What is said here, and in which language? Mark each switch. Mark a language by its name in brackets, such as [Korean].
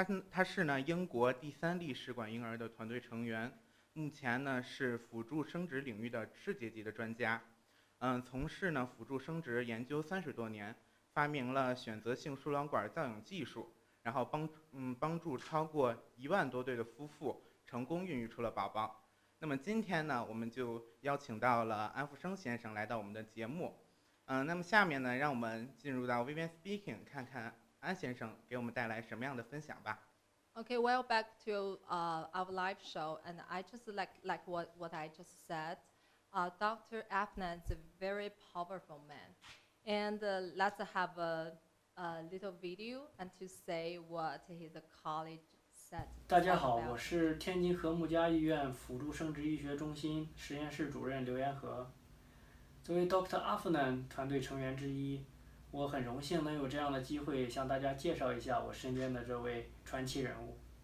[Chinese] 他是呢英国第3例试管婴儿的团队成员，目前呢是辅助生殖领域的世界级的专家，从事呢辅助生殖研究30多年，发明了选择性输卵管造影技术，然后帮助超过1万多对的夫妇成功孕育出了宝宝。那么今天呢，我们就邀请到了安福生先生来到我们的节目。那么下面呢，让我们进入到 Vivian Speaking， 看看安先生给我们带来什么样的分享吧。 [English] Okay, well, back to our live show, and I just like what I just said. Dr. Afnan is a very powerful man, and let's have a little video and to say what his colleague said. [Chinese] 大家好，我是天津和睦家医院辅助生殖医学中心实验室主任刘延和。作为 Dr. Afnan 团队成员之一，我很荣幸能有这样的机会向大家介绍一下我身边的这位传奇人物。